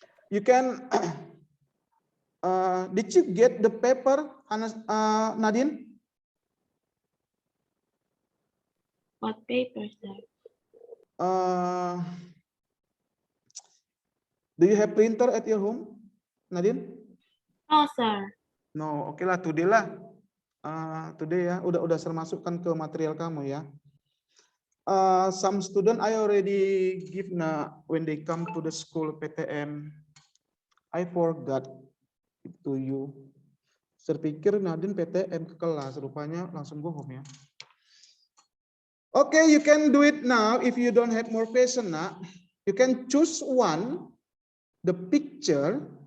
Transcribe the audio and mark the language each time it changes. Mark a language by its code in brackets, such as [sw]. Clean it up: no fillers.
[en] You can, did you get the paper, Nadine? What paper, sir? Do you have printer at your home, Nadine? No, sir. No, oke lah, today lah. [id] Today ya, udah saya masukkan ke material kamu ya. [en] Some student I already give when they come to the school PTM. I forgot to you. [id] Saya pikir Nadine PTM ke kelas, rupanya langsung [en] go home [id] ya. [en] Okay, you can do it now if you don't have more question. You can choose one, the picture.